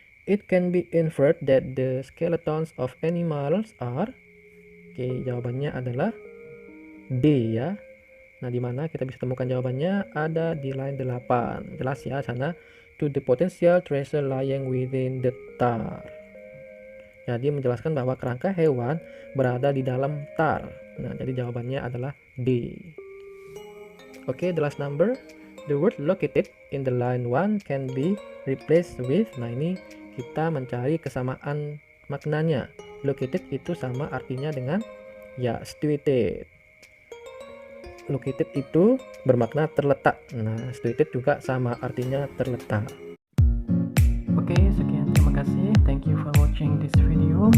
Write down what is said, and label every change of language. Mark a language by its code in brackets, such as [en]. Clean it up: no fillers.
[en] It can be inferred that the skeletons of animals are. [id] Oke, jawabannya adalah D ya. Nah, di mana kita bisa temukan jawabannya? Ada di line 8. Jelas ya sana. [en] To the potential treasure lying within the tar. [id] Jadi menjelaskan bahwa kerangka hewan berada di dalam tar. Nah, jadi jawabannya adalah D. [en] Oke, the last number. The word located in the line 1 can be replaced with. [id] Nah, ini kita mencari kesamaan maknanya. Located itu sama artinya dengan ya, situated. Located itu bermakna terletak. Nah, situated juga sama artinya terletak. Oke, sekian, terima kasih. [en] Thank you for watching this video.